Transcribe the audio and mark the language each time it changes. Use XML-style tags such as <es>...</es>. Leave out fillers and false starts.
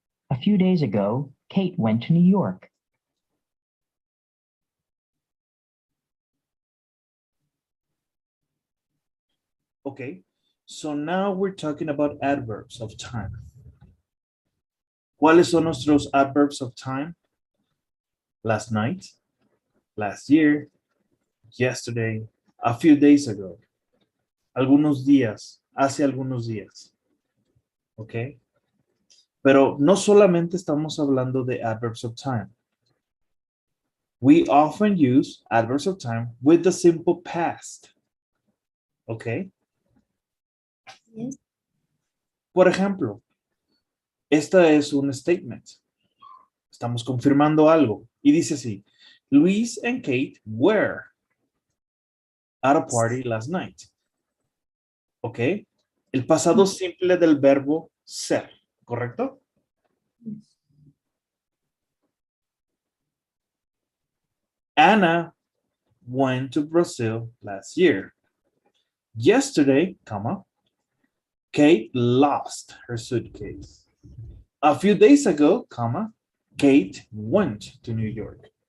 <en>A few days ago, Kate went to New York. Okay. So now we're talking about adverbs of time.</en> <es>¿Cuáles son nuestros</es> <en>adverbs of time? Last night, last year, yesterday, a few days ago,</en> <es>algunos días, hace algunos días. ¿Ok? Pero no solamente estamos hablando de adverbs of time.</es> <en>We often use adverbs of time with the simple past.</en> <es>¿Ok?</es> <en>Yes.</en> <es>Por ejemplo, esta es un statement. Estamos confirmando algo. Y dice así,</es> <en>Luis and Kate were at a party last night.</en> <es>¿Ok? El pasado simple del verbo ser, ¿correcto?</es> <en>Anna went to Brazil last year. Yesterday, comma, Kate lost her suitcase. A few days ago, comma, Kate went to New York.</en>